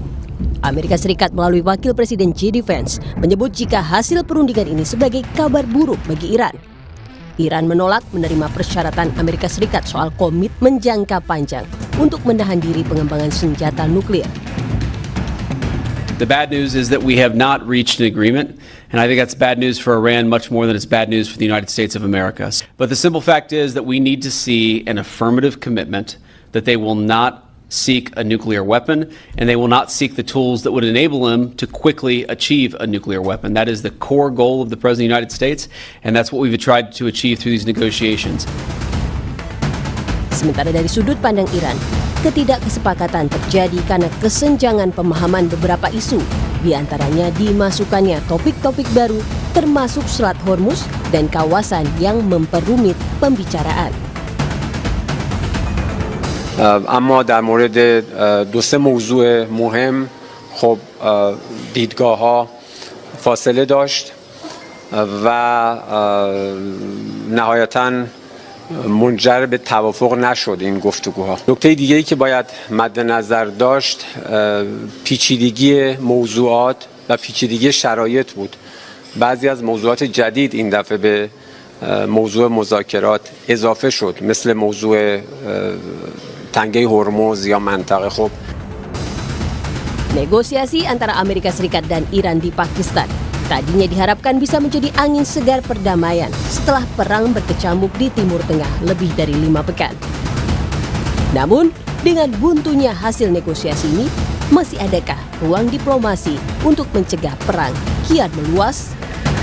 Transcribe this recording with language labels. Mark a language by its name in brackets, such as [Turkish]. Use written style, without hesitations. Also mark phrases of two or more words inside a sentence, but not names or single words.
[Indonesian] Amerika Serikat melalui Wakil Presiden J.D. Vance menyebut jika hasil perundingan ini sebagai kabar buruk bagi Iran. Iran menolak menerima persyaratan Amerika Serikat soal komitmen jangka panjang untuk menahan diri pengembangan senjata nuklir. [English] The bad news is that we have not reached an agreement, and I think that's bad news for Iran much more than it's bad news for the United States of America. But the simple fact is that we need to see an affirmative commitment that they will not seek a nuclear weapon, and they will not seek the tools that would enable them to quickly achieve a nuclear weapon. That is the core goal of the President of the United States, and that's what we've tried to achieve through these negotiations. [Indonesian] Sementara dari sudut pandang Iran, ketidakkesepakatan terjadi karena kesenjangan pemahaman beberapa isu, di antaranya dimasukkannya topik-topik baru termasuk Selat Hormuz dan kawasan yang memperumit pembicaraan. [Persian] اما در مورد دو سه موضوع مهم خب دیدگاه ها فاصله داشت و نهایتاً منجر به توافق نشد این گفتگوها. نکته دیگه ای که باید مد نظر داشت پیچیدگی موضوعات و پیچیدگی شرایط بود. بعضی از موضوعات جدید این دفعه به موضوع مذاکرات اضافه شد، مثل موضوع تنگه هرمز یا منطقه. خب [Indonesian] Negosiasi antara Amerika Serikat dan Iran di Pakistan tadinya diharapkan bisa menjadi angin segar perdamaian setelah perang berkecamuk di Timur Tengah lebih dari 5 pekan. Namun, dengan buntunya hasil negosiasi ini, masih adakah ruang diplomasi untuk mencegah perang kian meluas?